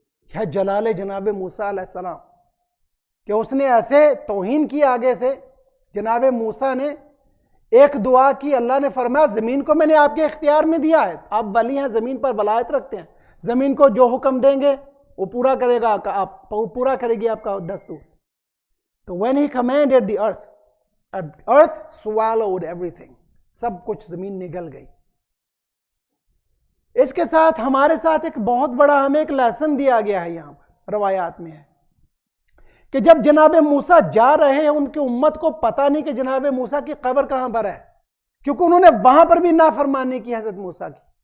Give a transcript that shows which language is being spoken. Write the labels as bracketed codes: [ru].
[ur] یہ جلال جناب موسیٰ علیہ السلام کہ اس نے ایسے توہین کی آگے سے. جناب موسیٰ نے ایک دعا کی، اللہ نے فرمایا زمین کو میں نے آپ کے اختیار میں دیا ہے، آپ ولی ہیں، زمین پر ولایت رکھتے ہیں، زمین کو جو حکم دیں گے وہ پورا کرے گا، آپ پورا کرے گی آپ کا دستور. [en] تو when he commanded the earth swallowed everything، [ur] سب کچھ زمین نگل گئی. اس کے ساتھ ہمارے ساتھ ایک بہت بڑا ہمیں ایک لیسن دیا گیا ہے، یہاں پر روایات میں ہے کہ جب جناب موسیٰ جا رہے ہیں ان کی امت کو پتہ نہیں کہ جناب موسیٰ کی قبر کہاں پر ہے، کیونکہ انہوں نے وہاں پر بھی نافرمانی کی حضرت موسیٰ کی.